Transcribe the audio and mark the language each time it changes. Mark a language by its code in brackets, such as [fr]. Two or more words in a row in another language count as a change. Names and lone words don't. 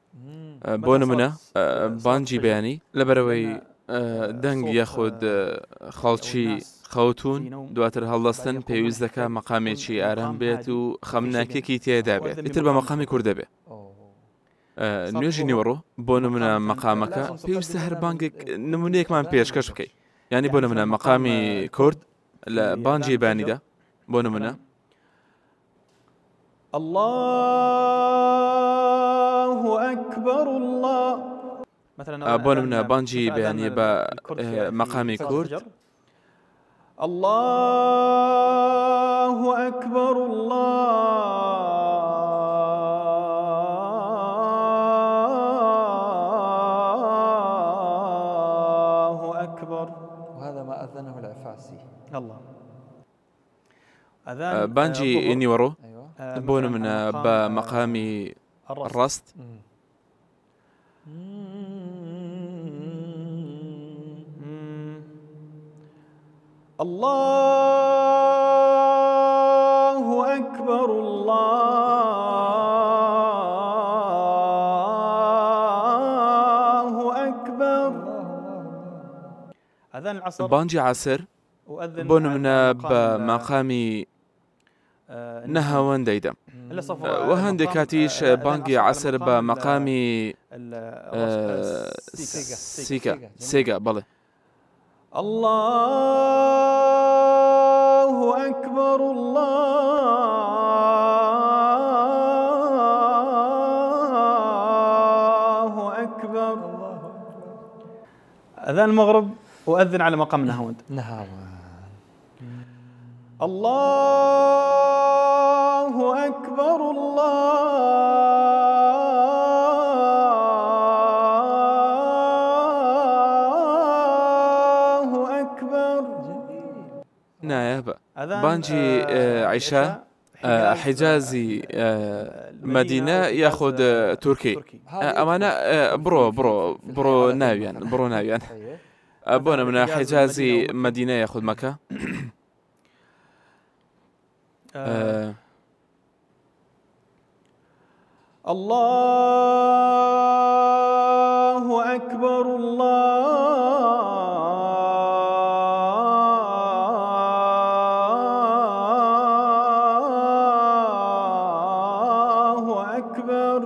[ckb] بۆ نمونە بانجی بەیانی لەبەرەوەی دەنگ یاخود خەڵکی خەوتون دواتر هەڵدەستن پێویست دەکا مەقامێکی ئارام بێت و خەمناکێکی تێدا بێت ئیتر بە مەقامی کوردە بێ. نوێژی نیوەڕۆ بۆ نمونە مەقامەکە پێویستە هەر بانگێک نمونەیەکمان پێشکەش بکەیت ینی بۆ نمونە مەقامی کورد لە بانجی بانیدا بۆ نمونە [ar] الله أكبر الله [ckb] بۆ نمونە بانجی بەیانیە بە مەقامی کورد [ar] الله أكبر الله أكبر وهذا ما أذنه العفاسي. الله [ckb] بانجی نیوەڕۆ بۆ نمونە بە مەقامی ڕاست [ar] الله أكبر الله أكبر. أذان العصر [ckb] بانجی عەسر بۆ نمونە بە مەقامی نەهاوەن دەیدەم و هەندێک کاتیش بانگی عەسر بە مەقامی سێگا بەڵێ [ar] الله أكبر الله أكبر. أذان المغرب وأذن على مقام نهاوند الله أكبر الله أكبر. [ckb] نایابە بانجی عیشا حیجازی مدینە یاخود تورکی ئەمانە بڕۆ ناویان بۆ نمونە حیجازی مدینە یاخود مەکە [ar] الله أكبر الله أكبر.